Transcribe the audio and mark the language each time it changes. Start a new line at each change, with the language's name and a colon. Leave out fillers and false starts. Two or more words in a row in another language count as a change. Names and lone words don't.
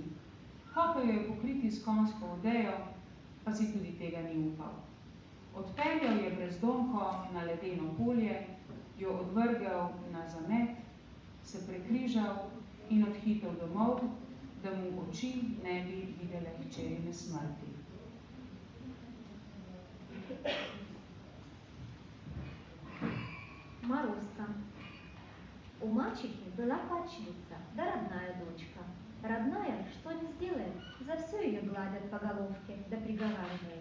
Slovenian: Hotel jo je pokriti s konjsko odejo, pa si tudi tega ni upal. Odpeljal je brezdomko na ledeno polje, jo odvrgel na zamet, se prekrižal in odhitel domov, da mu oči ne bi videle hčerine smrti.
Russian: Маруська. У мачехи была падчерица, да родная дочка. Родная, что не сделает, за все ее гладят по головке, да приговаривают.